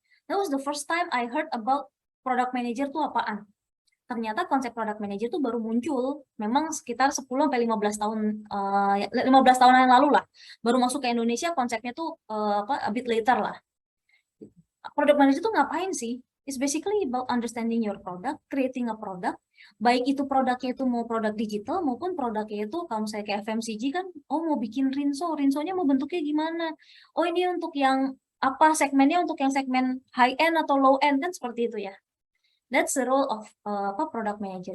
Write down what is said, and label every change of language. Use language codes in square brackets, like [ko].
[en] That was the first time I heard about product manager [id] tuh apaan. Ternyata konsep product manager tuh baru muncul memang sekitar 10 sampai 15 tahun 15 tahun yang lalu lah. Baru masuk ke Indonesia konsepnya tuh [en] a bit later [id] lah. Product manager tuh ngapain sih? [en] It's basically about understanding your product, creating a product. [id] Baik itu produknya itu mau produk digital maupun produknya itu kalau misalnya kayak FMCG kan, oh mau bikin rinsonya mau bentuknya gimana? Oh ini untuk yang segmennya untuk yang segmen high end atau low end kan seperti itu ya. [en] That's the role of product manager.